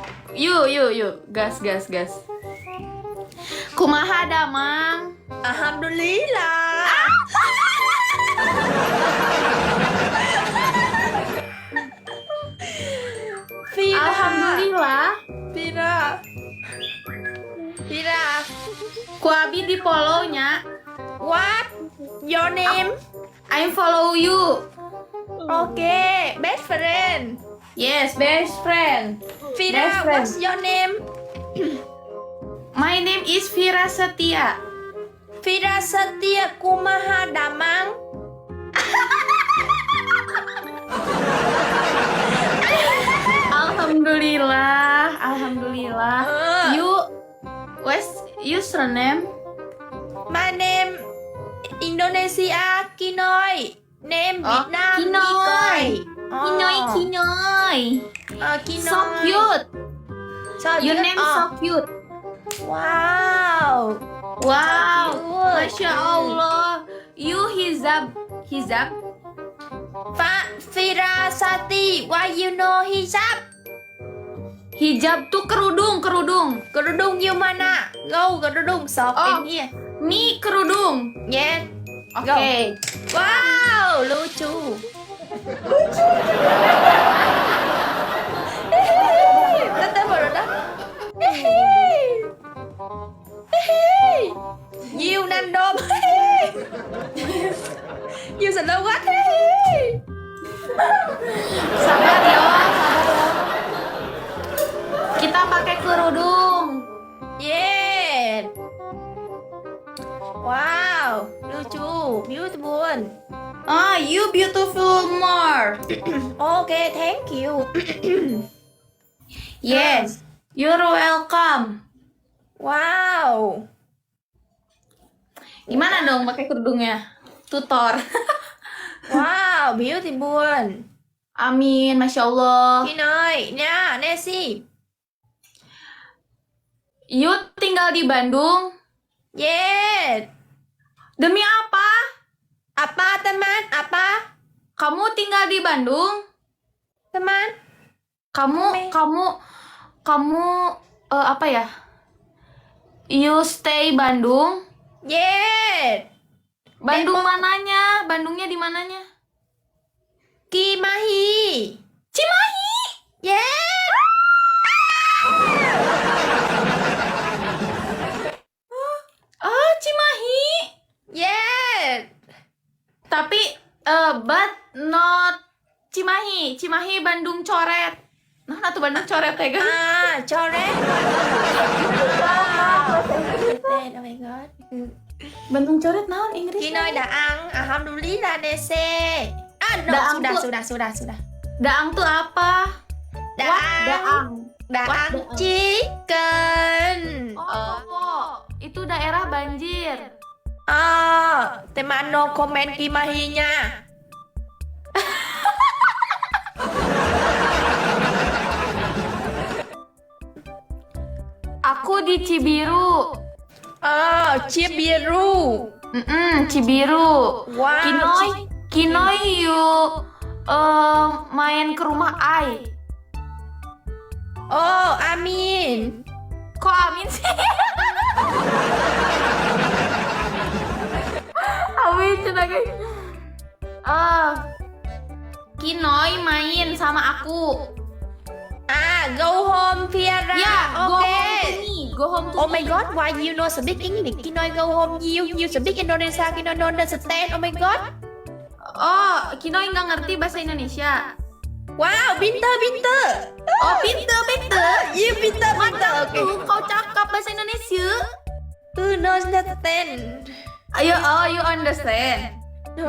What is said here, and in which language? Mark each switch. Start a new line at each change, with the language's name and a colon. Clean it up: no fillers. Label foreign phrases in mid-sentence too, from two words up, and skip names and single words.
Sundanese: Yuk, gas, gas, gas. Kumaha damang?
Arabic: Alhamdulillah. Vira. Alhamdulillah. Vira. Vira.
Sundanese: Ku abi di follow-nya.
English: What? Your name? I follow you. Okay, best friend. Yes, best friend. Vira, Best friend. what's your name? My name is Vira Setia.
Sundanese: Vira Setia kumaha damang?
Arabic: Alhamdulillah, alhamdulillah.
English: You, what's your surname? My name Indonesia Kinoy. Name Vietnam Kinoy. Kinoy, Oh. Kinoy. Kinoy. So cute. So Your cute. name Oh. so cute. Wow. Wow, Cute.
Arabic: Masya Allah.
English: You hijab, hijab. Vira Sati, why you know hijab?
Indonesian: Hijab tuh kerudung, kerudung. Kerudung you mana?
English: Go kerudung shop Oh. in here.
Indonesian: Nih kerudung. Yes. Oke. Wow, lucu. Tetap baru dah.
English: You nandom. You senang what?
Indonesian: Sabar ya, sabar ya. Kita pakai kerudung.
English: Yeah. Wow, lucu, beautiful. Ah, you beautiful more. Okay, thank you. Yes, you're welcome. Wow.
Indonesian: Gimana dong pakai kerudungnya? Tutor.
English: Wow, beautiful.
Arabic: Amin, Masya Allah.
English: Kinoy, nha, Nessie.
Indonesian: You tinggal di Bandung.
English: Yes.
Indonesian: Demi apa? Apa teman? Apa? Kamu tinggal di Bandung? Teman? Kamu apa ya?
English: You stay Bandung? Yes.
Indonesian: Bandung mananya? Bandungnya di mananya? Kimahi. Cimahi.
English: Yes.
Indonesian: Oh, Cimahi.
English: Yes. Tapi but not Cimahi.
Indonesian: Cimahi Bandung coret. Nah, tuh Bandung coret ya kan? Ah, coret.
English: Oh my god.
Sundanese: Bandung coret naon Inggris? Kinoy daang, alhamdulillah Nese.
English: Ah, no,
Sundanese: Daang
Indonesian: sudah. Daang tuh apa?
Sundanese: Daang. Daang. Daang
English: What? chicken.
Indonesian: Oh, itu daerah banjir. Ah, teman no komen Kimahinya. Aku di Cibiru. Oh, Cibiru. Cibiru. Wow. Kinoy yuk main ke rumah Ai. Oh, amin. Kok Amin sih? Amin cina kayak. Kinoy main sama aku.
English: Ah, go home, Fiara. Ya, go home Okay. to me. Go home to Oh me. my god, why you know speak English? Kinoy go home. You speak Indonesia. Kinoy don't understand. Oh my god.
Indonesian: Oh, Kinoy nggak ngerti bahasa Indonesia. Wow, pintar. Oh, pinter. You pintar. Okay.
Malay: Tuh, kau cakap bahasa Indonesia.
English: Who knows understand? Ayo, oh, you understand. No.